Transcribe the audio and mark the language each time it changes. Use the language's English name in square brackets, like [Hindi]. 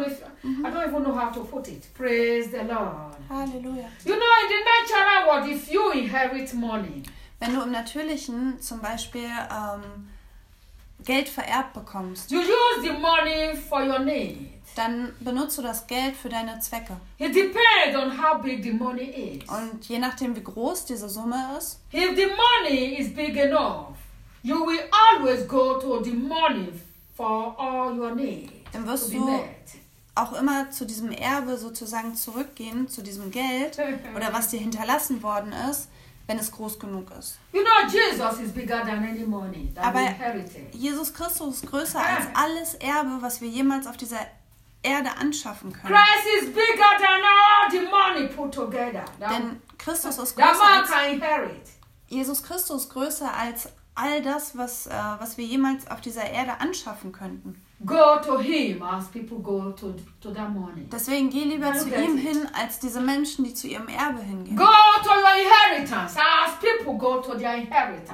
[English] I don't even know how to put it. Praise the Lord. Hallelujah. You know, in the natural world, if you inherit money. [German] Wenn du im Natürlichen zum Beispiel Geld vererbt bekommst. [English] You use the money for your need. [German] Dann benutzt du das Geld für deine Zwecke. [English] It depends on how big the money is. [German] Und je nachdem, wie groß diese Summe ist. [English] If the money is big enough, you will always go to the money for all your needs. [German] Dann wirst du auch immer zu diesem Erbe sozusagen zurückgehen, zu diesem Geld oder was dir hinterlassen worden ist, wenn es groß genug ist. [English] You know, Jesus is bigger than any money, than [German] aber [English] inherited. [German] Jesus Christus ist größer als alles Erbe, was wir jemals auf dieser Erde anschaffen können. [English] Christ is bigger than all the money put together. [German] Denn Christus ist größer als [English] inherit. [German] Jesus Christus ist größer als all das, was, was wir jemals auf dieser Erde anschaffen könnten. [English] Go to him as people go to that money. [German] Deswegen geh lieber zu ihm hin, als diese Menschen, die zu ihrem Erbe hingehen. [English] Go to your inheritance as people go to their inheritance.